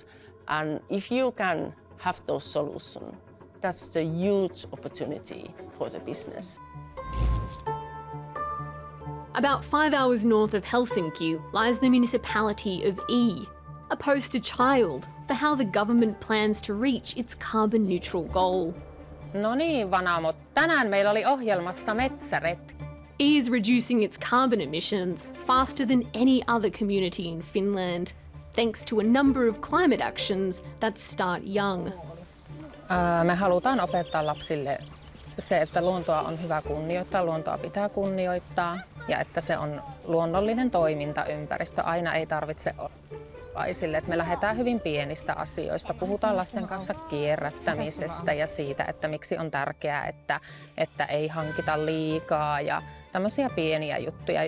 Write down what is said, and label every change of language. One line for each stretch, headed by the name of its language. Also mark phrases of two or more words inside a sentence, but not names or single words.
English: And if you can have those solutions, that's the huge opportunity for the business. About 5 hours north of Helsinki lies the municipality of E, a poster child for how the government plans to reach its carbon neutral goal.
Finnish: No niin, vanamot. Tänään meillä oli ohjelmassa metsäretki.
English: E is reducing its carbon emissions faster than any other community in Finland, thanks to a number of climate actions that start young.
Finnish: Me halutaan opettaa lapsille se, että luontoa on hyvä kunnioittaa, luontoa pitää kunnioittaa ja että se on luonnollinen toimintaympäristö. Aina ei tarvitse olla. Että me lähdetään hyvin pienistä asioista. Puhutaan lasten kanssa kierrättämisestä ja siitä, että miksi on tärkeää, että ei hankita liikaa ja tämmöisiä pieniä juttuja.